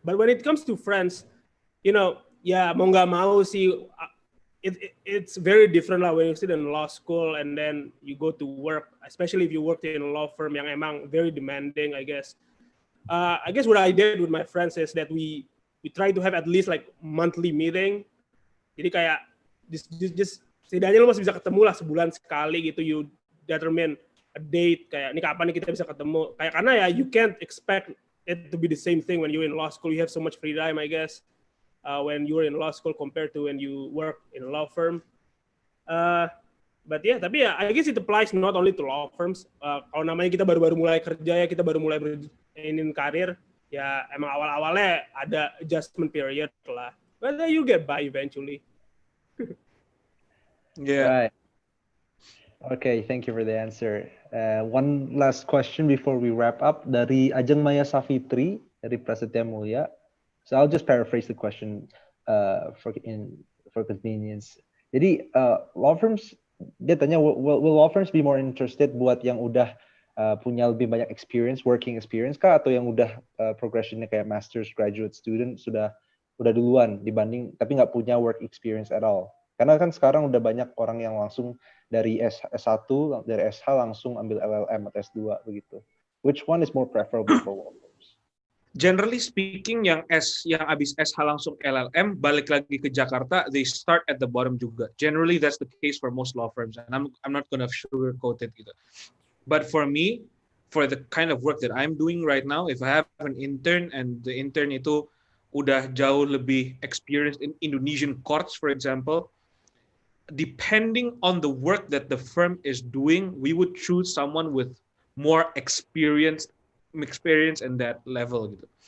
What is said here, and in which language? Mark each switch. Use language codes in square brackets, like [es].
[en] But when it comes to friends, [id] mau nggak mau sih, [en] it's very different lah when you sit in law school and then you go to work, especially if you work in a law firm [id] yang emang [en] very demanding, I guess. I guess what I did with my friends is that we try to have at least like monthly meeting. [id] Jadi kayak just setidaknya lo masih bisa ketemu lah sebulan sekali gitu. [en] You determine a date, [id] kayak ini kapan nih kita bisa ketemu, kayak karena [en] you can't expect it to be the same thing when you're in law school. You have so much free time, I guess, when you're in law school compared to when you work in a law firm. Tapi I guess it applies not only to law firms. [id] Kalau namanya kita baru-baru mulai kerja kita baru mulai berinin karir, emang awal-awalnya ada adjustment period lah, [en] but then you get by eventually. Right. Okay, thank you for the answer. One last question before we wrap up dari Ajeng Maya Safitri dari Prasetya Mulya. So I'll just paraphrase the question for convenience. [id] Jadi law firms, dia tanya, [en] will law firms be more interested [id] buat yang udah punya lebih banyak working experience kah, atau yang udah progressionnya kayak master's, graduate student sudah duluan dibanding tapi nggak punya [en] work experience at all? [id] Karena kan sekarang udah banyak orang yang langsung dari S1, dari SH langsung ambil LLM atau S2 begitu. [en] Which one is more preferable for law firms? Generally speaking, [id] yang abis SH langsung LLM, balik lagi ke Jakarta, [en] they start at the bottom [id] juga. [en] Generally, that's the case for most law firms, and I'm not gonna sugarcoat it gitu. But for me, for the kind of work that I'm doing right now, if I have an intern and the intern [id] itu udah jauh lebih [en] experienced in Indonesian courts, for example, depending on the work that the firm is doing, we would choose someone with more experience in that level gitu.